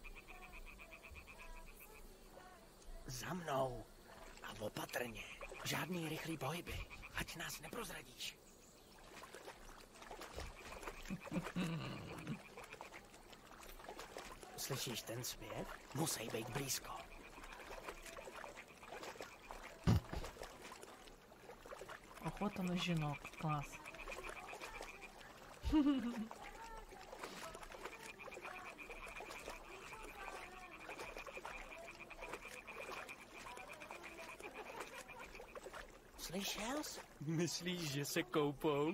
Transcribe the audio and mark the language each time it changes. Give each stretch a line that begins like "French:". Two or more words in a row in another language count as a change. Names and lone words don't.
Czech: Za mnou. A opatrně. Žádný rychlý pohyby. Ať nás neprozradíš. Slyšíš ten zpěv? Musí být blízko.
Ukrainian: Охота на жінок. Клас.
Czech: Slyšel jsi? Myslíš, že se koupou?